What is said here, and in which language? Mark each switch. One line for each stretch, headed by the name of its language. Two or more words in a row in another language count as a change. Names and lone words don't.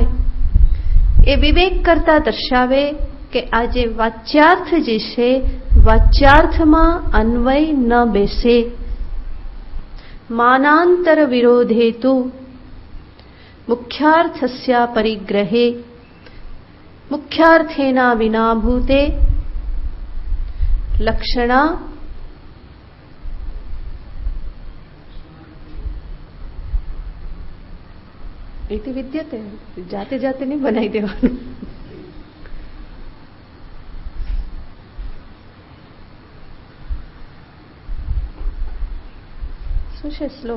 Gujarati: એ વિવેક કરતા દર્શાવે કે આ જે વાચ્યાર્થ જે છે, વાચ્યાર્થમાં અન્વય ન બેસે.
Sanskrit: માનાંતર વિરોધેતુ મુખ્યાર્થસ્ય પરિગ્રહે મુખ્યાર્થેના વિના ભૂતે લક્ષણા इति विद्यते. जाते जाते नहीं बनाई देवानुं.
Gujarati: શું છે શ્લોક?